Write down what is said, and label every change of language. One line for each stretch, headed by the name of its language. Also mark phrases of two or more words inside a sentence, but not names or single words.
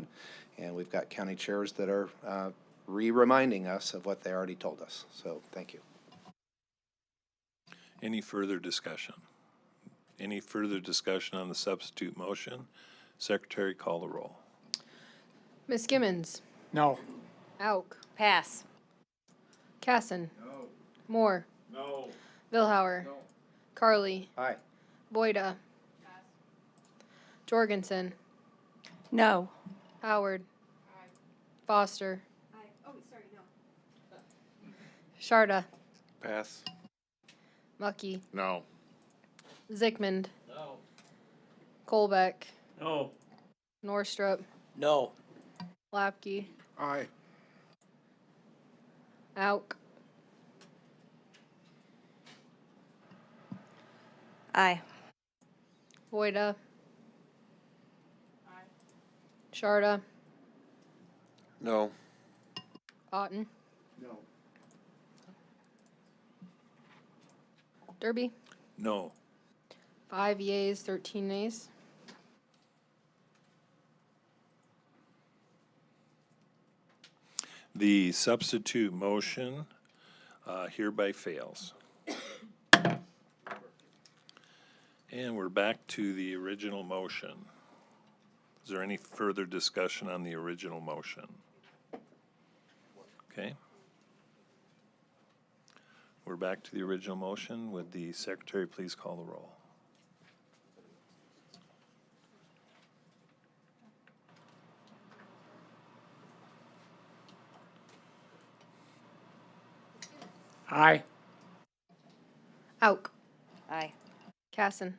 English: And we've got county chairs that are reminding us of what they already told us. So thank you. Any further discussion? Any further discussion on the substitute motion? Secretary, call the roll. Ms. Gimmons. No. Auk. Pass. Casson. No. Moore. No. Vilhauer. No. Carly. Aye. Boyda. Jorgensen. No. Howard. Foster. Sharda. Pass. Mucky. No. Zickmund. No. Colbeck. No. Norstrup. No. Lapke. Aye. Auk. Aye. Boyda. Sharda. No. Otten. No. Derby. No. 5 yeas, 13 nays. The substitute motion hereby fails. And we're back to the original motion. Is there any further discussion on the original motion? Okay. We're back to the original motion. Would the secretary please call the roll? Aye. Auk. Aye. Casson.